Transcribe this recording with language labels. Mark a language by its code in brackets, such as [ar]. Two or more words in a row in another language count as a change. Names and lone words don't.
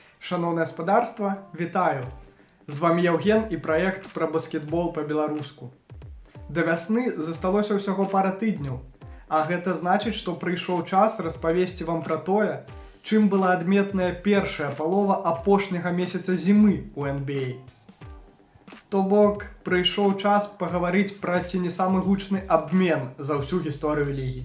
[uk] Шановне господарство, вітаю! З вами Євген і проект про баскетбол по-беларуску. [be] До вясны засталося ўсяго пара тыдняў, а гэта значыць, што прыйшоў час распавесці вам пра тое, чым была адметная першая палова апошняга месяца зімы ў NBA. То бок, прыйшоў час пагаварыць пра ці не самы гучны абмен за ўсю гісторыю лігі.